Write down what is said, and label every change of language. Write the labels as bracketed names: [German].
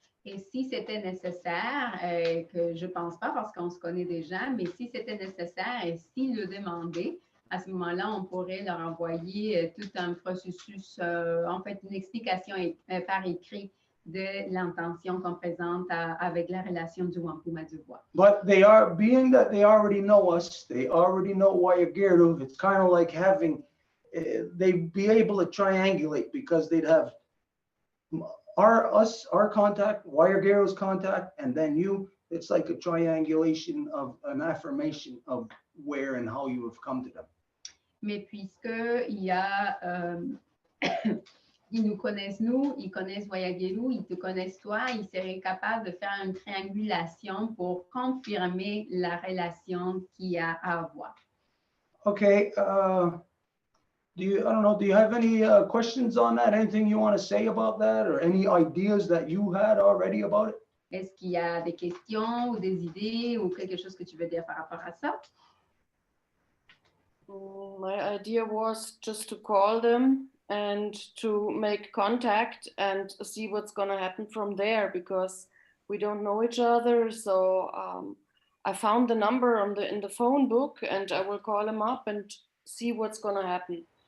[French] Et si c'était nécessaire, que je ne pense pas parce qu'on se connaît déjà, mais si c'était nécessaire et s'ils le demandaient, à ce moment-là, on pourrait leur envoyer tout un processus, en fait, une explication par écrit de l'intention qu'on présente avec la relation du Wampum à Deux Voies. [English] But they are, being that they already know us, they already know Wayagero, it's kind of like having, they'd be able to triangulate because they'd have our contact, Wayagero's contact, and then you. It's like a triangulation of an affirmation of where and how you have come to them. [French] Mais puisque il y a, ils nous connaissent nous, ils connaissent Wayagelu, ils te connaissent toi, ils seraient capables de faire une triangulation pour confirmer la relation qu'il y a à avoir. [English] Okay, do you have any questions on that? Anything you want to say about that, or any ideas that you had already about it? [French] Est-ce qu'il y a des questions ou des idées ou quelque chose que tu veux dire par rapport à ça? [English] My idea was just to call them and to make contact and see what's going to happen from there, because we don't know each other. So I found the number in the phone book, and I will call them up and see what's going to happen.